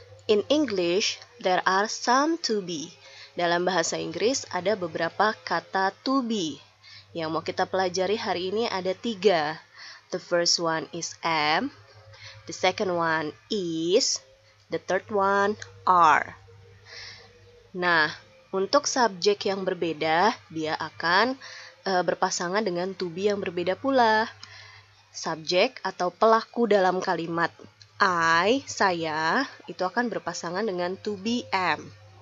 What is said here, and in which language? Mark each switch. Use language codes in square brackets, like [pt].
[en] In English, there are some to be. [id] Dalam bahasa Inggris ada beberapa kata to be. Yang mau kita pelajari hari ini ada 3. [en] The first one is am, the second one is, the third one are. [id] Nah, untuk subjek yang berbeda, dia akan berpasangan dengan to be yang berbeda pula. Subjek atau pelaku dalam kalimat I, saya, itu akan berpasangan dengan to be am.